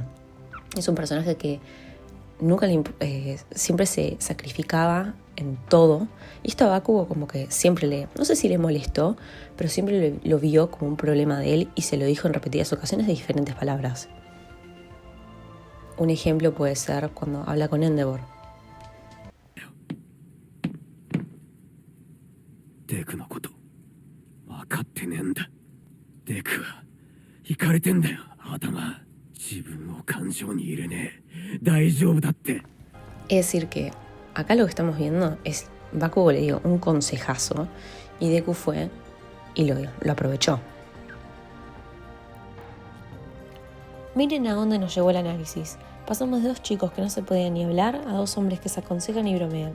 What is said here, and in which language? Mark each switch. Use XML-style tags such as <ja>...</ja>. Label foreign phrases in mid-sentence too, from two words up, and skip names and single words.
<es>Es un personaje que nunca siempre se sacrificaba en todo. Y esto a Bakugo como que siempre no sé si le molestó, pero siempre lo vio como un problema de él y se lo dijo en repetidas ocasiones de diferentes palabras. Un ejemplo puede ser cuando habla con Endeavor.</es> <ja>デクのこと分かってねえんだ。デクはイカれてんだよ頭。自分を感情に入れねえ。大丈夫だって。</ja> <es>Es decir que acá lo que estamos viendo es Bakugo le dio un consejazo y Deku fue y lo aprovechó. Miren a dónde nos llevó el análisis. Pasamos de dos chicos que no se podían ni hablar a dos hombres que se aconsejan y bromean.</es>